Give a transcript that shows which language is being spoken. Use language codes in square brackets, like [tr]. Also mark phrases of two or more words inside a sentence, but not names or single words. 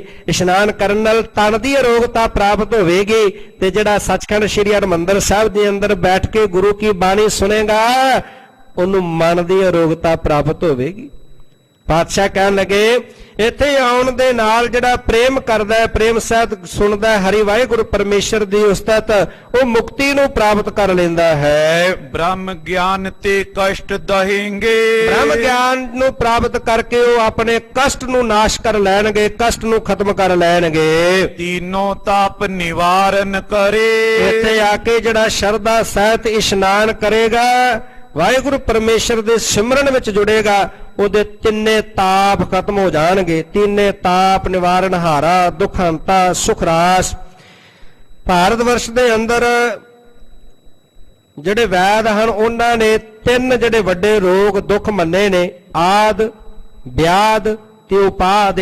[pa] ਇਸ਼ਨਾਨ ਕਰਨ ਨਾਲ ਤਨ ਦੀ ਅਰੋਗਤਾ ਪ੍ਰਾਪਤ ਹੋਵੇਗੀ ਤੇ ਜਿਹੜਾ ਸੱਚਖੰਡ ਸ੍ਰੀ ਹਰਿਮੰਦਰ ਸਾਹਿਬ ਦੇ ਅੰਦਰ ਬੈਠ ਕੇ ਗੁਰੂ ਕੀ ਬਾਣੀ ਸੁਨੇਗਾ ਉਹਨੂੰ ਮਨ ਦੀ ਅਰੋਗਤਾ ਪ੍ਰਾਪਤ ਹੋਵੇਗੀ। ਪਾਤਸ਼ਾਹ ਕਹਿਣ ਲੱਗੇ ਇੱਥੇ ਆਉਣ ਦੇ ਨਾਲ ਜਿਹੜਾ ਪ੍ਰੇਮ ਕਰਦਾ ਹੈ, ਪ੍ਰੇਮ ਸਾਹਿਤ ਸੁਣਦਾ ਹੈ ਹਰੀ ਵਾਹਿਗੁਰੂ ਪਰਮੇਸ਼ਰ ਦੀ ਉਸਤਤ, ਉਹ ਮੁਕਤੀ ਨੂੰ ਪ੍ਰਾਪਤ ਕਰ ਲੈਂਦਾ ਹੈ। [hi] ब्रह्म ज्ञान ते कष्ट दहेंगे। [pa] ਬ੍ਰਹਮ ਗਿਆਨ ਨੂੰ ਪ੍ਰਾਪਤ ਕਰਕੇ ਉਹ ਆਪਣੇ ਕਸ਼ਟ ਨੂੰ ਨਾਸ਼ ਕਰ ਲੈਣਗੇ, ਕਸ਼ਟ ਨੂੰ ਖਤਮ ਕਰ ਲੈਣਗੇ। [hi] तीनों ताप निवारण करे। [pa] ਇੱਥੇ ਆ ਕੇ ਜਿਹੜਾ ਸ਼ਰਧਾ ਸਹਿਤ ਇਸ਼ਨਾਨ ਕਰੇਗਾ, ਵਾਹਿਗੁਰੂ ਪਰਮੇਸ਼ਰ ਦੇ ਸਿਮਰਨ ਵਿੱਚ ਜੁੜੇਗਾ, ਉਹਦੇ ਤਿੰਨੇ ਤਾਪ ਖਤਮ ਹੋ ਜਾਣਗੇ। ਤਿੰਨੇ ਤਾਪ ਨਿਵਾਰਨ ਹਾਰਾ, ਦੁੱਖ ਹੰਤਾ, ਸੁਖ ਰਾਸ। ਭਾਰਤ ਵਰਸ਼ ਦੇ ਅੰਦਰ ਜਿਹੜੇ ਵੈਦ ਹਨ ਉਹਨਾਂ ਨੇ ਤਿੰਨ ਜਿਹੜੇ ਵੱਡੇ ਰੋਗ ਦੁੱਖ ਮੰਨੇ ਨੇ, ਆਦ, ਵਿਆਦ ਤੇ ਉਪਾਦ।